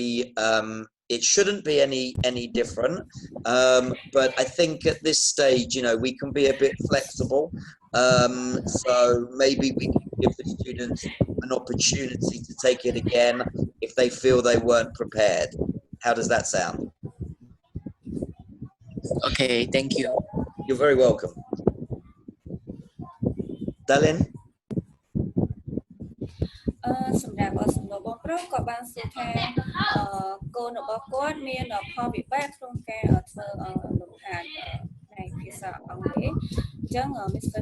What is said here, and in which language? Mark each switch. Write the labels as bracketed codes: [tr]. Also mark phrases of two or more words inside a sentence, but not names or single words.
[en] It shouldn't be any different, but I think at this stage, we can be a bit flexible. So maybe we can give the students an opportunity to take it again if they feel they weren't prepared. How does that sound? Okay, thank you. You're very welcome. Dalin? [km] សម្រាប់សំណួរបងប្រុសក៏បានសួរថាកូនរបស់គាត់មានផលវិបាកក្នុងការធ្វើលំហាត់នៃភាសាអង់គ្លេសអញ្ចឹង Mr.